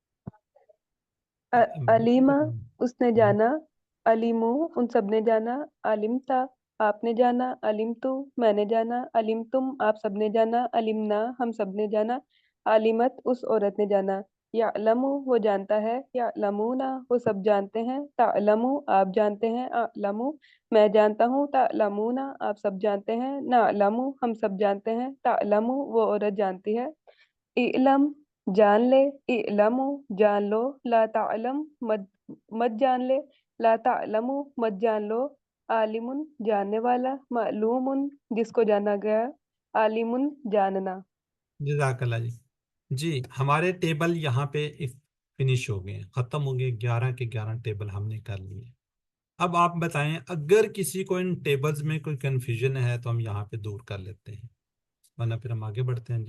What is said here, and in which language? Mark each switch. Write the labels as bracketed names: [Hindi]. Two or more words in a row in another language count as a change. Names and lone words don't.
[Hindi] अलीमा उसने जाना, अलीमो उन सब ने जाना, अलिमता आपने जाना, अलिमतु मैंने जाना, अलिमतुम आप सब ने जाना, अलिमना हम सब ने जाना, अलिमत उस औरत ने जाना, यालमु वो जानता है, यालमूना वो सब जानते हैं, तालमु आप जानते हैं, अलमु मैं जानता हूँ, तालमूना आप सब जानते हैं, नालमु हम सब जानते हैं, तालमु वो औरत जानती है। इलम जान ले, इलमु जान लो, [Arabic] لا تعلم [Hindi] मत मत जान ले, [Arabic] لا تعلموا [Hindi] मत जान लो, आलिमुन जानने वाला, मालूमुन जिसको जाना गया, आलिमुन जानना। जज़ाकल्लाह जी। जी हमारे टेबल यहाँ पे फिनिश हो गए, खत्म हो गए। 11 के 11 टेबल हमने कर लिए। अब आप बताएं, अगर किसी को इन टेबल्स में कोई कंफ्यूजन है तो हम यहाँ पे दूर कर लेते हैं, वरना फिर हम आगे बढ़ते हैं।